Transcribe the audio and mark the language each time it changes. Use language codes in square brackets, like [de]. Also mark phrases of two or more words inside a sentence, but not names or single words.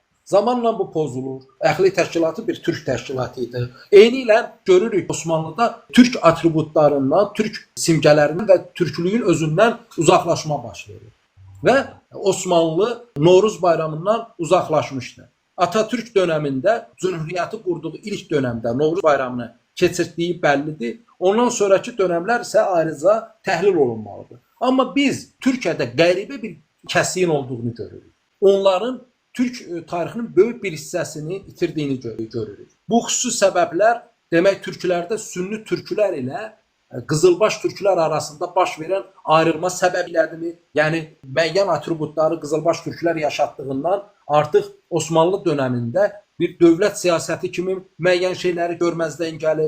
[az] Zamanla bu pozulur. Əxlik təşkilatı bir türk təşkilatı idi. Eyni ilə görürük Osmanlıda türk atributlarından, türk simgələrindən və türklüyün özündən uzaqlaşma baş verir. Və Osmanlı Novruz bayramından uzaqlaşmışdı. [tr] Atatürk döneminde Cumhuriyeti kurduğu ilk dönemde Novruz bayramını [az] keçirtdiyi bəllidir. [tr] Ondan sonraki dönemler ise ayrıca [az] təhlil olunmalıdır. Ama biz Türkiye'de qəribə bir kəsiyin olduğunu görürük. Onların Türk tarixinin böyük bir hissəsini itirdiyini görürük. Bu xüsusi səbəblər demək türklərdə Sünni türklər ilə Qızılbaş türklər arasında baş verən ayrılma səbəblərini, yəni müəyyən atributları Qızılbaş türklər yaşatdığından artıq Osmanlı dönemində bir dövlət siyasəti kimi müəyyən şeyləri görməzdən gəlib.